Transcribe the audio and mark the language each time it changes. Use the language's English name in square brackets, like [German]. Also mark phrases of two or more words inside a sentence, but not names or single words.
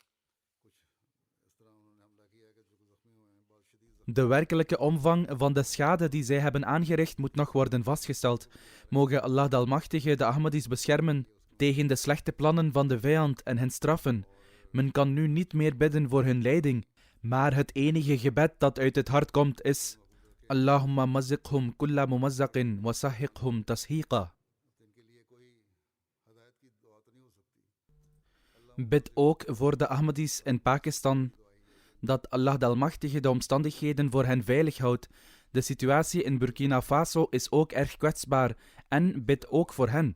[Dutch] De werkelijke omvang van de schade die zij hebben aangericht moet nog worden vastgesteld. Moge Allah de Almachtige de Ahmadis beschermen tegen de slechte plannen van de vijand en hen straffen. Men kan nu niet meer bidden voor hun leiding, maar het enige gebed dat uit het hart komt is [Arabic] اللهم مزقهم كل ممزق وسحقهم تسحيقا. [Dutch] Bid ook voor de Ahmadis in Pakistan dat Allah de Almachtige de omstandigheden voor hen veilig houdt. De situatie in Burkina Faso is ook erg kwetsbaar en bid ook voor hen.